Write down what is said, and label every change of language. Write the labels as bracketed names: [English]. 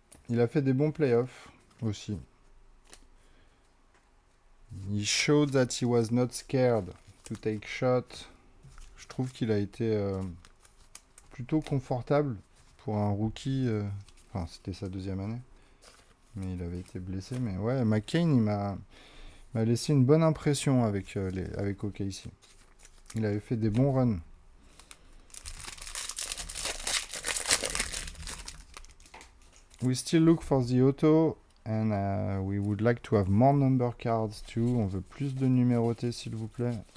[French] Il a fait des bons playoffs aussi. [English] He showed that he was not scared to take shot. [French] Je trouve qu'il a été plutôt confortable pour un rookie. Enfin, c'était sa deuxième année. Mais il avait été blessé. Mais ouais, McCain, il m'a laissé une bonne impression avec OKC. Il avait fait des bons runs. [English] We still look for the auto. And we would like to have more number cards too. [French] On veut plus de numérotés, s'il vous plaît.